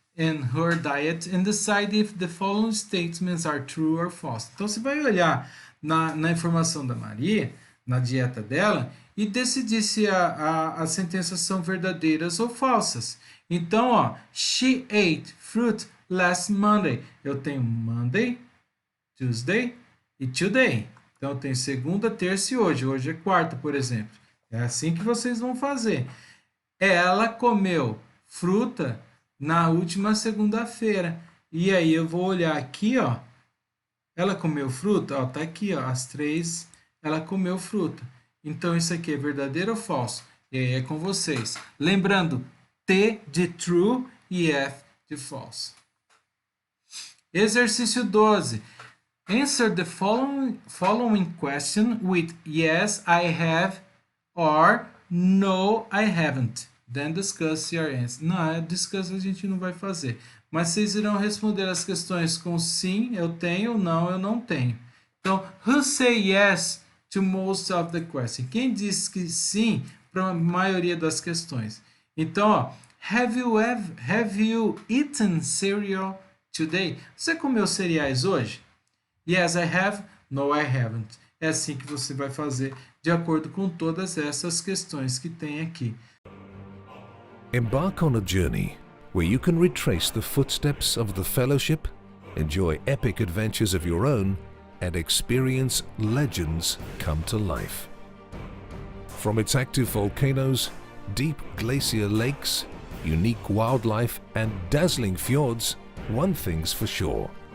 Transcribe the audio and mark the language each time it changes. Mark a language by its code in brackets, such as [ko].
[en] and her diet and decide if the following statements are true or false. [pt] Então, você vai olhar na informação da Maria, na dieta dela, e decidir se as sentenças são verdadeiras ou falsas. Então, ó, [en] she ate fruit last Monday. [pt] Eu tenho Monday, Tuesday e today. Então, eu tenho segunda, terça e hoje. Hoje é quarta, por exemplo. É assim que vocês vão fazer. Ela comeu fruta na última segunda-feira. E aí eu vou olhar aqui, ó. Ela comeu fruta? Ó, tá aqui, ó. Às 3, ela comeu fruta. Então, isso aqui é verdadeiro ou falso? E aí é com vocês. Lembrando, T de true e F de false. Exercício 12. [en] Answer the following question with yes, I have, or no, I haven't. Then discuss your answer. [pt] Não, discuss a gente não vai fazer. Mas vocês irão responder as questões com sim, eu tenho, não, eu não tenho. [en] Então, who say yes to most of the questions? [pt] Quem diz que sim para a maioria das questões? Então, ó, [en] have you eaten cereal today? [pt] Você comeu cereais hoje? [en] Yes, I have. No, I haven't. [pt] É assim que você vai fazer de acordo com todas essas questões que tem aqui. [en] Embark on a journey where you can retrace the footsteps of the fellowship, enjoy epic adventures of your own, and experience legends come to life. From its active volcanoes, deep glacier lakes, unique wildlife, and dazzling fjords, one thing's for sure.